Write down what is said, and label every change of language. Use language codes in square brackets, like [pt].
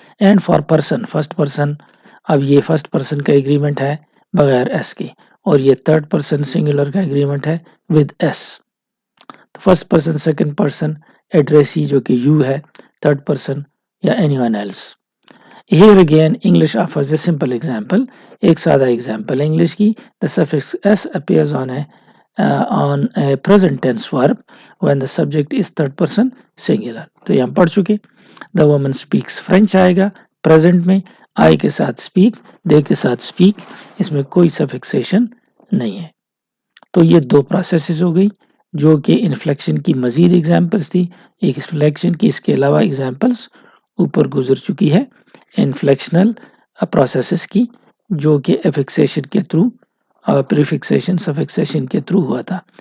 [en] and for person, [ur] first person, اب یہ first person کا ایگریمنٹ ہے بغیر ایس کے، اور یہ تھرڈ پرسن سنگولر کا ایگریمنٹ ہے with S. First person, second person addressee جو کہ یو ہے، تھرڈ پرسن یا any one else. [en] Here again English offers a simple example. [ur] ایک سادہ example انگلش کی. [en] The suffix s appears on a present tense verb when the subject is third person singular. [ur] تو یہ ہم پڑھ چکے. [en] The woman speaks French [ur] آئے گا present میں، I کے ساتھ speak، they کے ساتھ speak، اس میں کوئی suffixation نہیں ہے. تو یہ دو پروسیسز ہو گئی جو کہ انفلیکشن کی مزید ایگزامپلس تھی. ایک انفلیکشن کی اس کے علاوہ ایگزامپلس اوپر گزر چکی ہے انفلیکشنل پروسیسز کی، جو کہ افکسیشن کے تھرو، پریفکسیشن سفکسیشن کے تھرو ہوا تھا.